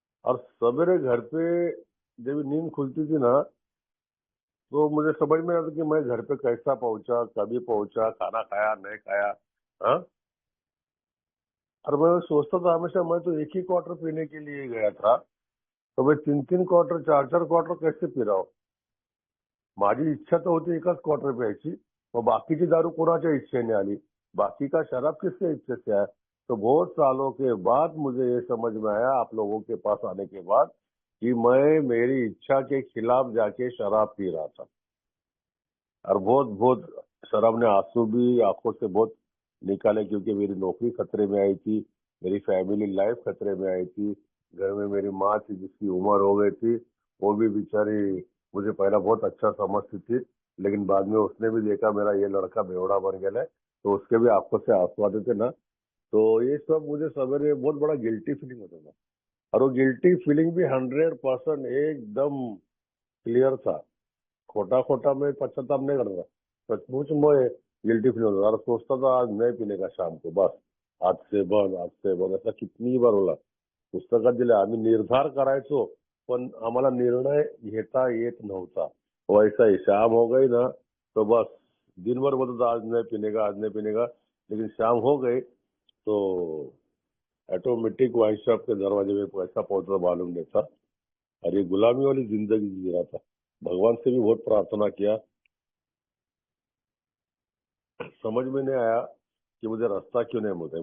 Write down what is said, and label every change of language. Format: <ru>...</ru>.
<hi>और सवेरे घर पे जब नींद खुलती थी ना, तो मुझे समझ में आता कि मैं घर पे कैसा पहुंचा, कभी पहुंचा, खाना खाया नहीं खाया। हाँ, और मैं सोचता था हमेशा मैं तो एक ही क्वार्टर पीने के लिए गया था, तो मैं 3-3 क्वार्टर 4-4 क्वार्टर कैसे पी रहा हूँ।</hi> <mr>माझी इच्छा तर होती एकाच क्वार्टर प्यायची, मग बाकीची दारू कोणाच्या इच्छेने आली,</mr> <hi>बाकी का शराब किसके इच्छे से आया। तो बहुत सालों के बाद मुझे ये समझ में आया आप लोगों के पास आने के बाद कि मैं मेरी इच्छा के खिलाफ जाके शराब पी रहा था। और बहुत बहुत शराब ने आंसू भी आंखों से बहुत निकाले, क्योंकि मेरी नौकरी खतरे में आई थी, मेरी फैमिली लाइफ खतरे में आई थी। घर में मेरी माँ थी जिसकी उम्र हो गई थी, वो भी बेचारी मुझे पहला बहुत अच्छा समझती थी, लेकिन बाद में उसने भी देखा मेरा ये लड़का बेवड़ा बन गया है, तो उसके भी आंखों से आंसू आते थे ना। तो ये सब मुझे सवेरे बहुत बड़ा गिल्टी फीलिंग होता था। और वो गिल्टी फीलिंग भी 100% एकदम क्लियर था। खोटा खोटा मैं पश्चाताप नहीं करता, सचमुच मैं गिल्टी फील होता था और सोचता था आज नहीं पीने का शाम को, बस आज से बंद, आज से बंद,</hi> <mr>असा किती</mr> <hi>बार बोला।</hi> <mr>पुस्तकात दिले आम्ही निर्धार करायचो, पण आम्हाला निर्णय घेता येत नव्हता।</mr> <hi>वैसा ही शाम हो गई ना, तो बस दिन भर बोलता था आज नहीं पीने का, आज नहीं पीने का। लेकिन शाम हो गई तो ऑटोमेटिक वाइन शॉप के दरवाजे में पैसा पहुंचता मालूम नहीं था। और ये गुलामी वाली जिंदगी जी रहा था। भगवान से भी बहुत प्रार्थना किया, समझ में नहीं आया कि मुझे रास्ता क्यों नहीं मिलता है।</hi>